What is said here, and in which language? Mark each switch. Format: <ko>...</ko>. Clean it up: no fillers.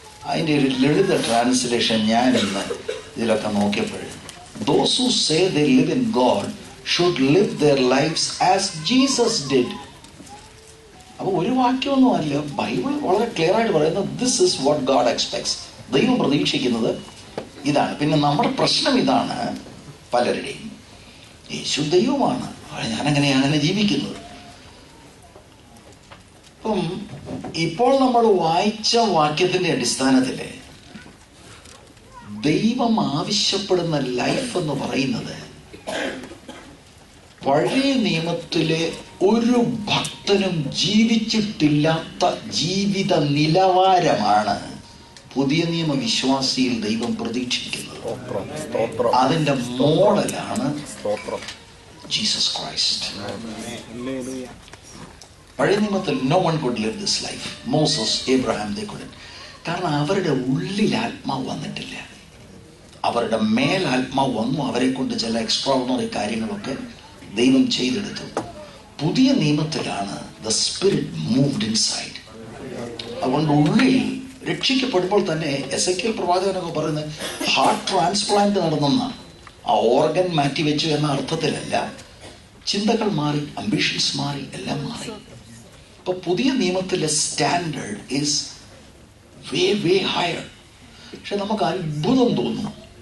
<ml>അതിന്റെ ഒരു ലളിത ട്രാൻസ്ലേഷൻ ഞാൻ ഇന്ന് ഇതിലൊക്കെ നോക്കിയപ്പോഴേ,</ml> <en>those who say they live in God should live their lives as Jesus did.</en> <ml>അപ്പോൾ ഒരു വാക്യമൊന്നും അല്ല, ബൈബിൾ വളരെ ക്ലിയർ ആയിട്ട് പറയുന്നത്</ml> <en>this is what God expects.</en> <ml>ദൈവം പ്രതീക്ഷിക്കുന്നത് ഇതാണ്. പിന്നെ നമ്മുടെ പ്രശ്നം ഇതാണ്, പലരുടെയും യേശു ദൈവമാണ്, ഞാനങ്ങനെ ജീവിക്കുന്നത്. അപ്പം ഇപ്പോൾ നമ്മൾ വായിച്ച വാക്യത്തിന്റെ അടിസ്ഥാനത്തില് ദൈവം ആവശ്യപ്പെടുന്ന ലൈഫ് എന്ന് പറയുന്നത് പഴയ നിയമത്തിലെ ഒരു ഭക്തനും ജീവിച്ചിട്ടില്ലാത്ത ജീവിത നിലവാരമാണ് പുതിയ നിയമ വിശ്വാസിയിൽ ദൈവം പ്രതീക്ഷിക്കുന്നത്. അതിന്റെ മോഡലാണ് ജീസസ് ക്രൈസ്റ്റ്. പഴയ നിയമത്തിൽ</ml> <en>no one could live this life. Moses, Abraham, they couldn't.</en> <ml>കാരണം അവരുടെ ഉള്ളിൽ ആത്മാവ് വന്നിട്ടില്ല. അവരുടെ മേൽ ആത്മാവ് വന്നു, അവരെ കൊണ്ട് ചില എക്സ്ട്രാordinary കാര്യങ്ങളൊക്കെ ദൈവം ചെയ്തെടുത്തു. പുതിയ നിയമത്തിലാണ്</ml> <en>the spirit moved inside.</en> <ml>അതുകൊണ്ട് ഉള്ളിൽ രക്ഷിക്കപ്പെടുമ്പോൾ തന്നെ എസെക്കിയേൽ പ്രവാചകനൊക്കെ പറയുന്നത് ഹാർട്ട് ട്രാൻസ്പ്ലാന്റ് നടന്നെന്നാണ്. ആ ഓർഗൻ മാറ്റി വെച്ചു എന്ന അർത്ഥത്തിലല്ല. ചിന്തകൾ മാറി, അംബിഷൻസ് മാറി, എല്ലാം മാറി. അപ്പൊ പുതിയ നിയമത്തിലെ</ml> <en>Standard is way higher.</en> <ml>പക്ഷെ നമുക്ക് അത്ഭുതം തോന്നും.</ml>